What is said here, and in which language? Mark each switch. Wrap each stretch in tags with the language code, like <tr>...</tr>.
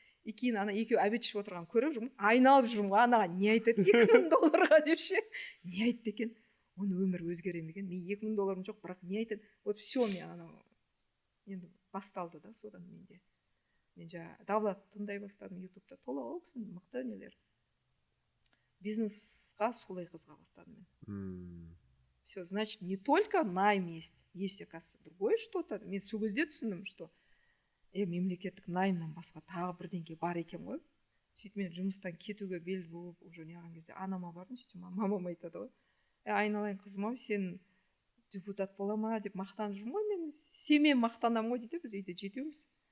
<kk>И кейін ана екеуі обед ішіп отырған көріп жүрмін, айналып жүрмін ғой, анаға не айтады $2000 деп ше, не айтты екен, оның өмірі өзгеремеген, мен $2000 жоқ, бірақ не айтады, вот все, мен анау енді басталды да, содан менде. Мен Давлат тыңдай бастадым ютубта, тола ол кісінің мықты нелер. Бизнесқа солай қызға бастадым мен.</kk> <ru>Все, значит, не только найм есть оказывается, другое что-то.</ru> <kk>Мен сол кезде түсіндім, что мемлекеттік наймнан басқа тағы бірдеңке бар екен ғой. Сөйтіп мен жұмыстан кетуге бел буып, уже неған кезде анама бардым, сөйтіп мамам айтады ғой. Айналайын қызым ау, сен депутат бола ма деп мақтанып жүрмін ғой, мен сенмен мақтанамын ғой дейді, біз үйде жетеуміз.</kk>